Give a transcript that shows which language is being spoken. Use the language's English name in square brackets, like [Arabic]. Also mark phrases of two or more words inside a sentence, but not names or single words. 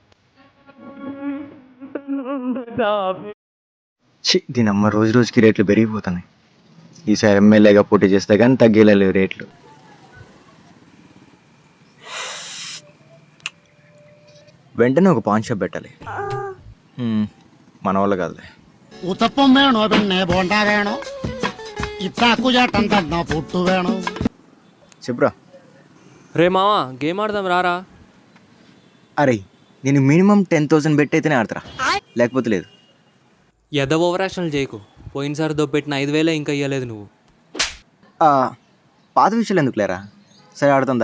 [Telugu] దీని అమ్మ రోజు రోజుకి రేట్లు పెరిగిపోతున్నాయి. ఈసారి ఎమ్మెల్యేగా పోటీ చేస్తే కానీ తగ్గేలేవు రేట్లు. వెంటనే ఒక [English] pan shop [Telugu] పెట్టాలి. మన వల్ల కాదులే. [Malayalam] ഉത്തപ്പം വേണോ പിന്നെ ബോണ്ട വേണോ ഇത്താക്കുചേട്ടൻ തന്ന പുട്ടു വേണോ [Telugu] చెప్పురా. రే మావా గేమ్ ఆడదాం రారా. అరే నేను మినిమం 10,000 బెట్ అయితేనే ఆడతారా, లేకపోతే లేదు. ఎదవ ఓవరాక్షన్లు చేయకు. పోయినసారి దొబ్బెట్టిన 5,000 ఇంకా ఇవ్వలేదు నువ్వు. పాత విషయాలు ఎందుకు లేరా, సరే ఆడుతుందా.